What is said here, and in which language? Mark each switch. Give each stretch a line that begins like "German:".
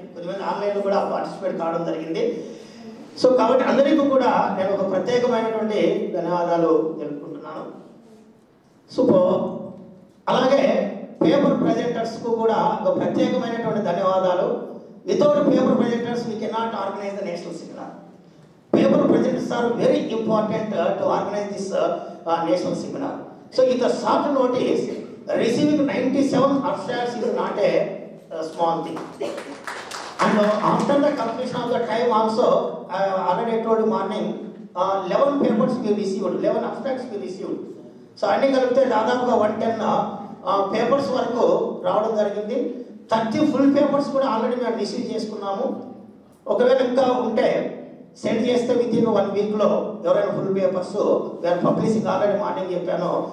Telugu: కొంతమంది ఆన్లైన్లో కూడా పార్టిసిపేట్ కావడం జరిగింది. సో కాబట్టి అందరికీ కూడా నేను ఒక ప్రత్యేకమైనటువంటి ధన్యవాదాలు తెలుపుకుంటున్నాను. సో అలాగే పేపర్ ప్రజెంటర్స్కు కూడా ఒక ప్రత్యేకమైనటువంటి ధన్యవాదాలు.
English: Without paper presenters we cannot organize the national seminar. Paper presenters are very important to organize this national seminar. So, with a short notice, receiving 97 abstracts is not a small thing. And after the completion of the time also, I already told you morning, 11 papers we received, 11 abstracts we received.
Telugu: So, అన్ని కలిపితే దాదాపుగా 110 papers వరకు రావడం జరిగింది. 30 full papers కూడా already మేము receive చేసుకున్నాము. ఒకవేళ ఇంకా ఉంటే సెండ్ చేస్తే విత్ ఇన్ 1 వీక్లో ఎవరైనా
English: Full papers we are publishing.
Telugu: Already morning చెప్పాను.